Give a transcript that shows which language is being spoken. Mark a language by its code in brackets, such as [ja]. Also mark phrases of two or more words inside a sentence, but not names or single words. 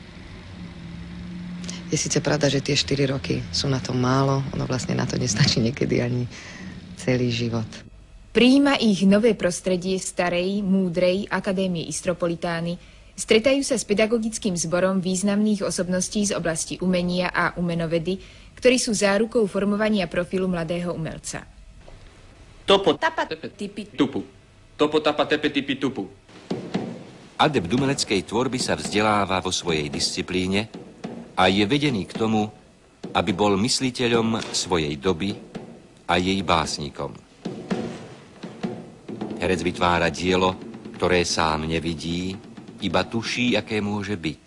[sk] Je síce pravda, že tie 4 roky sú na to málo, ono vlastne na to nestačí niekedy ani celý život. Prijíma ich nové prostredie starej, múdrej Akadémie Istropolitány, stretajú sa s pedagogickým zborom významných osobností z oblasti umenia a umenovedy, ktorí sú zárukou formovania profilu mladého umelca. Topo tapa tipi tupu. Topo tapa tepe tipi tupu. Adept umeleckej tvorby sa vzdeláva vo svojej disciplíne a je vedený k tomu, aby bol mysliteľom svojej doby a jej básnikom. Herec vytvára dielo, ktoré sám nevidí, iba tuší, aké môže byť.